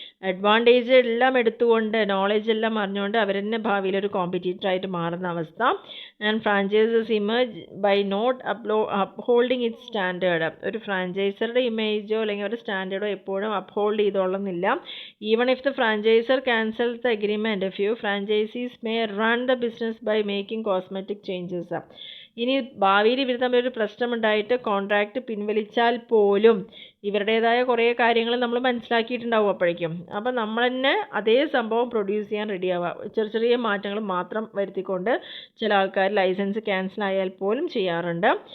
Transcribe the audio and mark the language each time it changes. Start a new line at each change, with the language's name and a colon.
Malayalam: Advantage എല്ലാം എടുത്തുകൊണ്ട് knowledge എല്ലാം അറിഞ്ഞുകൊണ്ട് അവർ തന്നെ ഭാവിയിൽ ഒരു കോമ്പറ്റീറ്ററായിട്ട് മാറുന്ന അവസ്ഥ.
English: and franchisers image by not upholding it standard,
Malayalam: ഒരു ഫ്രാഞ്ചൈസറുടെ ഇമേജോ അല്ലെങ്കിൽ ഒരു സ്റ്റാൻഡേർഡോ എപ്പോഴും uphold ചെയ്തോളുന്നില്ല.
English: Even if the franchiser cancel the agreement, a few franchisees may run the business by making cosmetic changes.
Malayalam: ഇനി ഭാവിയിൽ ഇവർ തമ്മിലൊരു പ്രശ്നമുണ്ടായിട്ട് കോൺട്രാക്റ്റ് പിൻവലിച്ചാൽ പോലും ഇവരുടേതായ കുറേ കാര്യങ്ങൾ നമ്മൾ മനസ്സിലാക്കിയിട്ടുണ്ടാവും അപ്പോഴേക്കും. അപ്പം നമ്മൾ തന്നെ അതേ സംഭവം പ്രൊഡ്യൂസ് ചെയ്യാൻ റെഡിയാവുക, ചെറിയ ചെറിയ മാറ്റങ്ങൾ മാത്രം വരുത്തിക്കൊണ്ട് ചില ആൾക്കാർ ലൈസൻസ് ക്യാൻസൽ ആയാൽ പോലും ചെയ്യാറുണ്ട്.